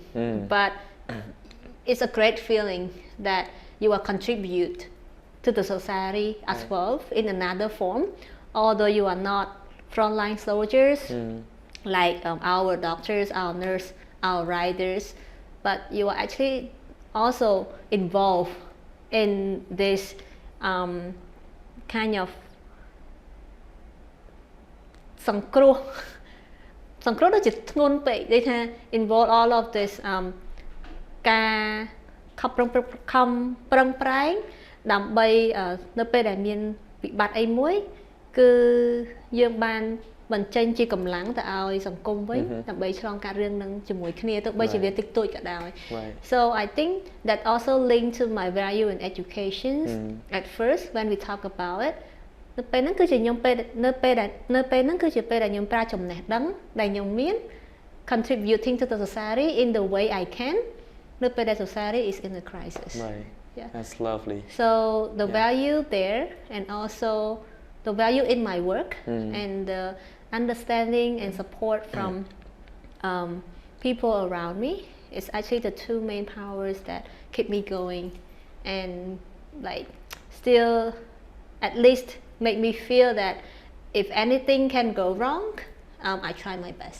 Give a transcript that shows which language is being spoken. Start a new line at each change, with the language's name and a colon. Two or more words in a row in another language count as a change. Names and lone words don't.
English: But it's a great feeling that you are contribute to the society as well in another form, although you are not frontline soldiers like our doctors, our nurse, our riders, but you are actually also involved in this kind of
Khmer: សង្គ្រោះដូចជាធ្ងន់ពេកដូចថា
English: involve all of this
Khmer: ការខំប្រឹងប្រែងដើម្បីនៅពេលដែលមានវិបត្តិ អីមួយគឺយើងបានបញ្ចេញជាកម្លាំងទៅឲ្យសង្គមវិញដើម្បីឆ្លងកាត់រឿងនឹងជាមួយគ្នាទោះបីជាវាតិចតួចក៏ដោយ
English: So I think that also linked to my value in education at first when we talk about it
Khmer: នៅពេលហ្នឹងគឺជាខ្ញុំនៅពេលហ្នឹងគឺជាពេលដែលខ្ញុំប្រើចំណេះដឹងដែលខ្ញុំមាន
English: contributing to the society in the way I can
Khmer: នៅពេលដែល
English: society is in a crisis. That's lovely. So the value there, and also the value in my work and the understanding and support from people around me is actually the two main powers that keep me going and like still at least make me feel that if anything can go wrong, I try my best.